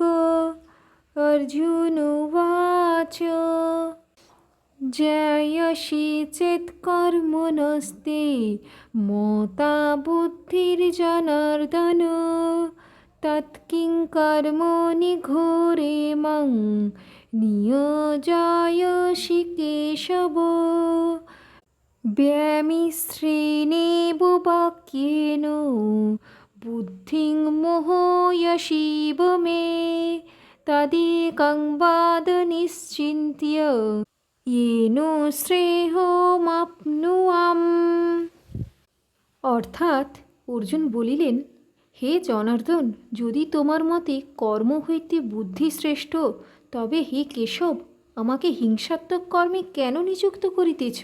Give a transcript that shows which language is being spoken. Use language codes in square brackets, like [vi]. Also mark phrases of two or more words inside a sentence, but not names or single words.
[sa] अर्जुन उवाच जयसि चेत् कर्मणस्ते मता बुद्धिर्जनार्दन तत्किं कर्मणि घोरे मां नियोजयसि केशव। व्यामिश्रेणेव वाक्येन बुद्धिं मोहयसीव मे तदेकं वद निश्चिन्त्य येन শ্রেয়মাপ্নুয়াম। [bn] অর্থাৎ অর্জুন বলিলেন, হে জনার্দন, যদি তোমার মতে কর্ম হইতে বুদ্ধি শ্রেষ্ঠ, তবে হে কেশব, আমাকে হিংসাত্মক কর্মে কেন নিযুক্ত করিতেছ?